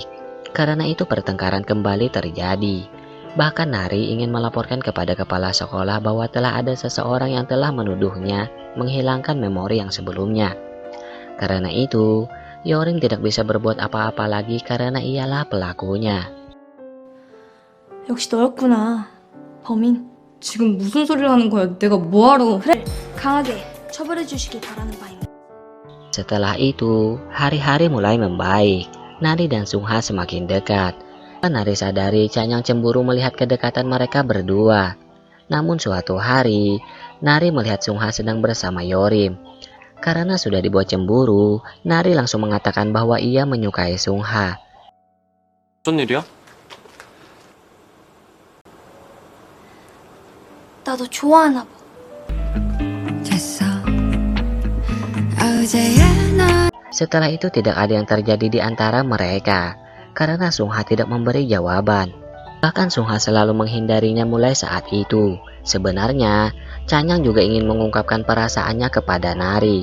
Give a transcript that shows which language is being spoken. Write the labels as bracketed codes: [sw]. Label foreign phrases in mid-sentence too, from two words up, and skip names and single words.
[id] Karena itu pertengkaran kembali terjadi. Bahkan Nari ingin melaporkan kepada kepala sekolah bahwa telah ada seseorang yang telah menuduhnya menghilangkan memori yang sebelumnya. Karena itu, Yorim tidak bisa berbuat apa-apa lagi karena ialah pelakunya. [ko] 역시 너였구나. 범인. 지금 무슨 소리를 하는 거야? 내가 뭐하러? 그래, 강하게 처벌해 주시길 바라는 바입니다. [id] Setelah itu, hari-hari mulai membaik. Nari dan Sungha semakin dekat. Nari sadari Chanyang cemburu melihat kedekatan mereka berdua. Namun suatu hari, Nari melihat Sungha sedang bersama Yorim. Karena sudah dibuat cemburu, Nari langsung mengatakan bahwa ia menyukai Sungha. [ko] 무슨 일이야? 나도 좋아하나 봐. [id] Setelah itu tidak ada yang terjadi di antara mereka. Karena Sungha tidak memberi jawaban. Bahkan Sungha selalu menghindarinya mulai saat itu. Sebenarnya, Chanyang juga ingin mengungkapkan perasaannya kepada Nari.